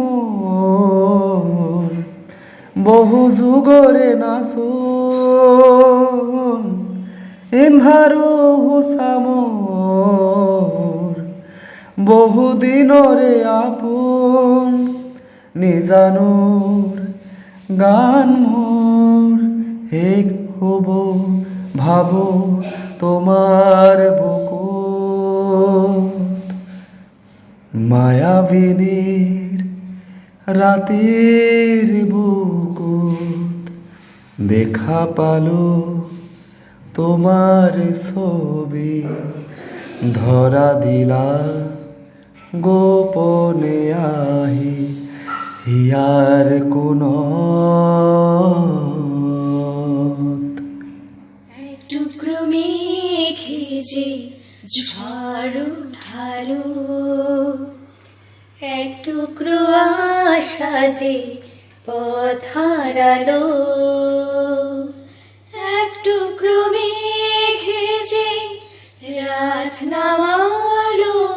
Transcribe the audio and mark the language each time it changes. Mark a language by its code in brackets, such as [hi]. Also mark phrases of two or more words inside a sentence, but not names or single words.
[as] মোৰ বহু যুগৰে নাচোন এন্ধাৰো হুচামৰ বহুদিনৰে আপোন নিজানোৰ গান মোৰ শেষ হ'ব ভাবো তোমাৰ বুকুত। মায়াবিনীৰ ৰাতিৰ বুকুত দেখা পালো তোমার ছবি, ধরা দিলা গোপনে আহি হিয়ার কোণত। [bn] এক টুকরো মেঘে যে ঝড় উঠালো, এক টুকরো আশা যে পথ হারালো, এক টুকরো মেঘে যে রাত নামালো,